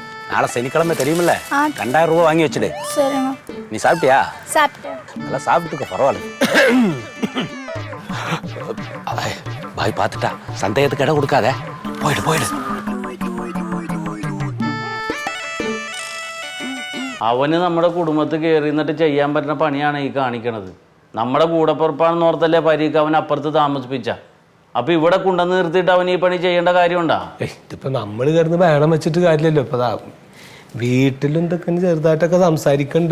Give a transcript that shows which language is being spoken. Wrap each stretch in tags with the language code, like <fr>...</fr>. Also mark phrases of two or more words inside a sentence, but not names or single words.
<ta>நாளை சனிக்கிழமை தெரியுமில்ல 2000 ரூபா வாங்கி வச்சுடு. சரிங்க. நீ சாப்பிட்டியா? சாப்பிட்டேன். நல்லா சாப்பிட்டுக்க, பரவாயில்ல. பாய் பார்த்துட்டா, சந்தேகத்துக்கு இடம் கொடுக்காத. போயிடு போயிடு.</ta> <ml>അവന് നമ്മുടെ കുടുംബത്തിൽ കയറി നിന്നിട്ട് ചെയ്യാൻ പറ്റുന്ന പണിയാണ് ഈ കാണിക്കണത്. നമ്മുടെ കൂടപ്പുറപ്പാണെന്ന് ഓർത്തല്ലേ പരീക്ക് അവൻ അപ്പുറത്ത് താമസിപ്പിച്ച. അപ്പൊ ഇവിടെ കൊണ്ടുവന്ന് നിർത്തിയിട്ട് അവൻ ഈ പണി ചെയ്യേണ്ട കാര്യമുണ്ടാ? ഇതിപ്പോ നമ്മള് കിടന്ന് വേണം വെച്ചിട്ട് കാര്യമില്ലല്ലോ. ഇപ്പൊ വീട്ടിലും എന്തൊക്കെ ചെറുതായിട്ടൊക്കെ സംസാരിക്കണ്ട്.</ml>